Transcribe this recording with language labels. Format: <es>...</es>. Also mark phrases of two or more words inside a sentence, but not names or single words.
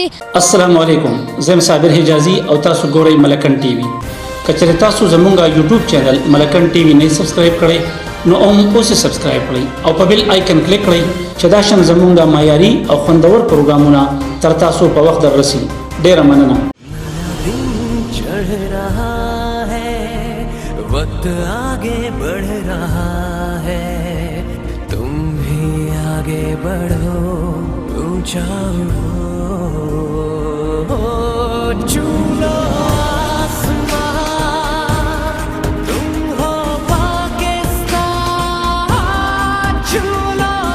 <ps>السلام علیکم زه صابر حجازي او تاسو ګورئ ملکن ټي وي کچره تاسو زمونږ یوټیوب چینل ملکن ټي وي نه سبسکرایب کړئ نو اوس سبسکرایب کړئ او په</ps> <en>bell icon</en> <ps>کلیک کړئ چې دا شان زمونږ معیاري او خوندور پروګرامونه تر تاسو په وخت دررسي ډېره مننه</ps> <ur>وقت آگے بڑھ رہا ہے تم بھی آگے بڑھو اونچا چھو لو آسمان تم ہو پاکستان چھو لو</ur>